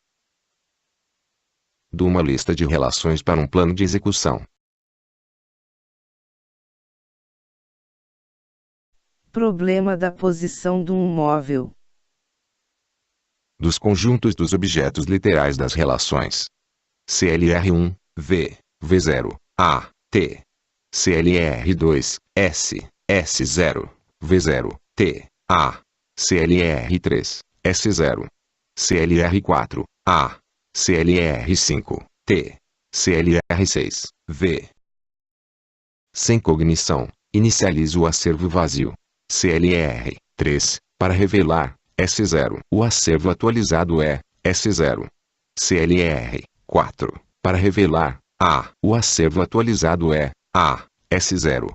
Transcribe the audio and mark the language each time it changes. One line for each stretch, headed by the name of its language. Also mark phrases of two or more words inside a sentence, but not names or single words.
Portuguese: De uma lista de relações para um plano de execução. Problema da posição de um móvel. Dos conjuntos dos objetos literais das relações. CLR1, V, V0, A, T. CLR2, S, S0, V0, T, A. CLR3, S0. CLR4, A. CLR5, T. CLR6, V. Sem cognição, inicializa o acervo vazio. CLR3, para revelar S0. O acervo atualizado é S0. CLR4, para revelar A. O acervo atualizado é A, S0.